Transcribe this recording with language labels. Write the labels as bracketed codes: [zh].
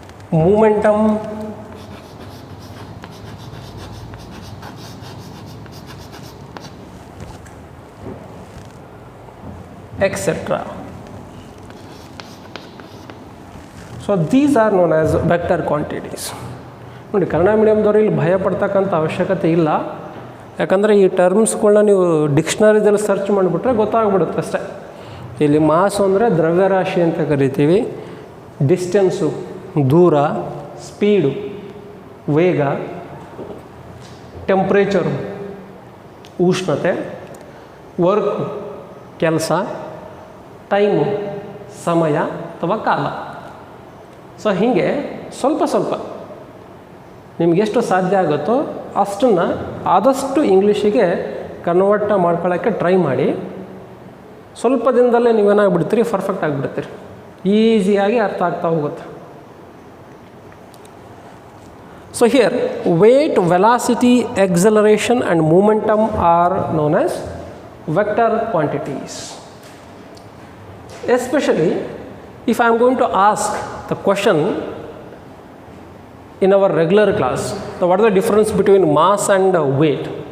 [en] momentum, etc. So these are known as vector quantities. [kn] ನೋಡಿ ಕನ್ನಡ ಮೀಡಿಯಮ್ದವ್ರು ಇಲ್ಲಿ ಭಯ ಪಡ್ತಕ್ಕಂಥ ಅವಶ್ಯಕತೆ ಇಲ್ಲ. ಯಾಕಂದರೆ ಈ ಟರ್ಮ್ಸ್ಗಳನ್ನ ನೀವು ಡಿಕ್ಷನರಿದಲ್ಲಿ ಸರ್ಚ್ ಮಾಡಿಬಿಟ್ರೆ ಗೊತ್ತಾಗ್ಬಿಡುತ್ತೆ ಅಷ್ಟೇ. ಇಲ್ಲಿ ಮಾಸು ಅಂದರೆ ದ್ರವ್ಯರಾಶಿ ಅಂತ ಕರಿತೀವಿ, ಡಿಸ್ಟೆನ್ಸು ದೂರ, ಸ್ಪೀಡು ವೇಗ, ಟೆಂಪ್ರೇಚರು ಉಷ್ಣತೆ, ವರ್ಕು ಕೆಲಸ, ಟೈಮು ಸಮಯ ಅಥವಾ ಕಾಲ. ಸೊ ಹೀಗೆ ಸ್ವಲ್ಪ ಸ್ವಲ್ಪ ನಿಮಗೆಷ್ಟು ಸಾಧ್ಯ ಆಗುತ್ತೋ ಅಷ್ಟನ್ನು ಆದಷ್ಟು ಇಂಗ್ಲೀಷಿಗೆ ಕನ್ವರ್ಟ್ ಮಾಡ್ಕೊಳ್ಳೋಕ್ಕೆ ಟ್ರೈ ಮಾಡಿ. ಸ್ವಲ್ಪ ದಿನದಲ್ಲೇ ನೀವೇನಾಗ್ಬಿಡ್ತೀರಿ, ಪರ್ಫೆಕ್ಟ್ ಆಗಿಬಿಡ್ತೀರಿ, ಈಸಿಯಾಗಿ ಅರ್ಥ ಆಗ್ತಾ ಹೋಗುತ್ತೆ. [en] So here weight, velocity, acceleration and momentum are known as vector quantities. Especially if I am going to ask the question in our regular class, what is the difference between mass and weight?